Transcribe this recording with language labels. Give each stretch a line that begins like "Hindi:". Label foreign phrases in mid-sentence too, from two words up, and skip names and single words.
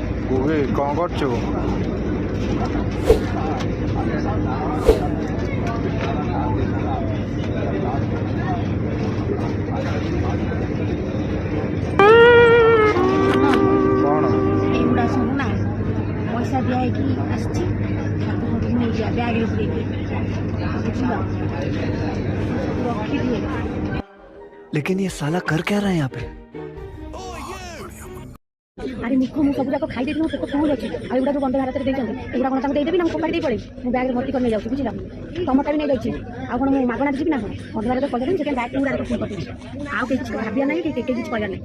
Odia: ଗୁଗି କ'ଣ କରୁଛୁ? କ'ଣ ଏଗୁଡ଼ା ସବୁ ନା ପଇସା ଦିଆହେଇକି ଆସିଛି ତାକୁ ନେଇଯିବା ବ୍ୟାଗ୍ରେ ପୁରେଇକି ବୁଝିଲ ରଖିଦିଏ।
Hindi: लेकिन ये साला कर क्या रहा है यहाँ पे?
Odia: ଆରେ ନିଖ ମୁଁ ସବୁ ଯାକ ଖାଇ ଦେଇଥିଲି, ମୋ ପେଟ ଫୁଲ୍ ଅଛି। ଆଉ ଏଗୁଡ଼ା ଯେଉଁ ବନ୍ଦେ ଭାରତରେ ଦେଇଛନ୍ତି ଏଗୁଡ଼ା କ'ଣ ତାଙ୍କୁ ଦେଇଦେବି ନା ମୁଁ ଫୋପାଡ଼ି ଦେଇ ପଳେଇ ମୁଁ ବ୍ୟାଗ୍ରେ ଭର୍ତ୍ତି କରି ନେଇଯାଉଛି ବୁଝିଲ। ତମଟା ବି ନେଇଯାଇଛି ଆଉ କ'ଣ ମୁଁ ମାଗଣାରେ ଯିବି ନା କ'ଣ? ବନ୍ଦେ ଭାରତରେ ପଇସା ଦେବି ସେଥିପାଇଁ ବ୍ୟାଗ୍ ପୁରା ଫୁଲ୍ କରିଦେଇଛି। ଆଉ କେହି କିଛି ଭାବିବା ନାହିଁ କି କେହି କିଛି କହିବା ନାହିଁ।